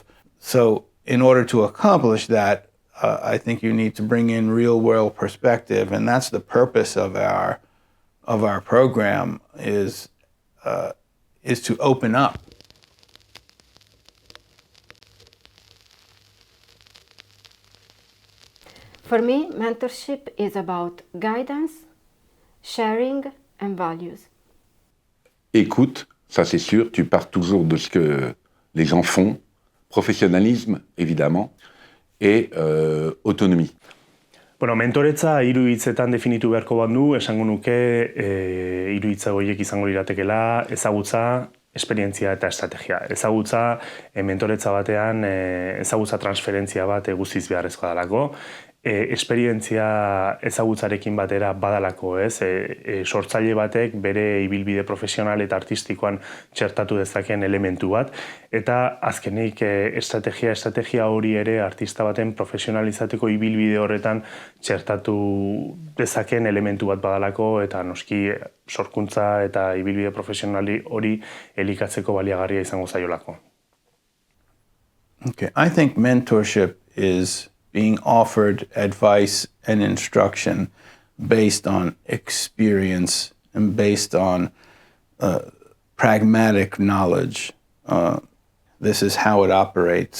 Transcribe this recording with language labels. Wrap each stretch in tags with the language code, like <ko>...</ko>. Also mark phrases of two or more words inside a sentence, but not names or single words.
<en>So in order to accomplish that, I think you need to bring in real world perspective, and that's the purpose of our program is to open up. For me, mentorship is about guidance, sharing and values.</en> <fr>Écoute, ça c'est sûr, tu pars toujours de ce que les gens font, professionnalisme évidemment, et autonomie.</fr> <eu>Mentoretza hiru hitzetan definitu beharko bandu, esango nuke hiru hitza horiek izango liratekeela, ezagutza, esperientzia eta estrategia. Ezagutza, mentoretza batean, ezagutza transferentzia bat guztiz beharrezkoa dalako. esperientzia ezagutzarekin batera badalako, ez? Sortzaile batek bere ibilbide profesional eta artistikoan txertatu dezakeen elementu bat, eta azkenik estrategia hori ere artista baten profesionalizateko ibilbide horretan txertatu dezakeen elementu bat badalako, eta noski sorkuntza eta ibilbide profesionali hori elikatzeko baliagarria izango zaiolako.</eu> <en>Okay, I think mentorship is being offered advice and instruction based on experience and based on pragmatic knowledge. This is how it operates.</en>